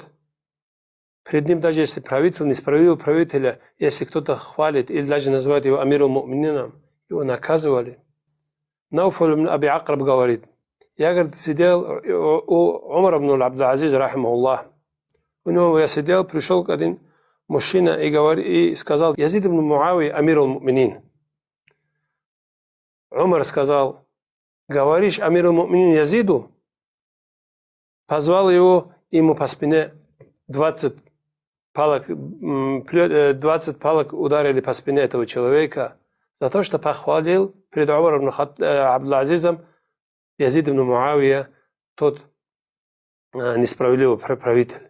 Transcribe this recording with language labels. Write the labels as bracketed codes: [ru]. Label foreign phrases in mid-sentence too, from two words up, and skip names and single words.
[ru] Перед ним даже если правитель, несправедливого правителя, если кто-то хвалит или даже называет его амиром му'минином, его наказывали. Науфаль ибн Аби Акраб говорит, я, говорит, сидел у Умара ибн Абдул-Азиз, рахимахуллах. У него я сидел, пришел один мужчина и сказал, Язид ибн Муави [ar] أمير المؤمنين. [ru] Умар сказал, говоришь [ar] أمير المؤمنين [ru] Язиду? Позвал его, ему по спине 20 палок ударили по спине этого человека за то, что похвалил перед Умаром ибн Абдул-Азизом Язид ибн Муавия, тот несправедливый правитель.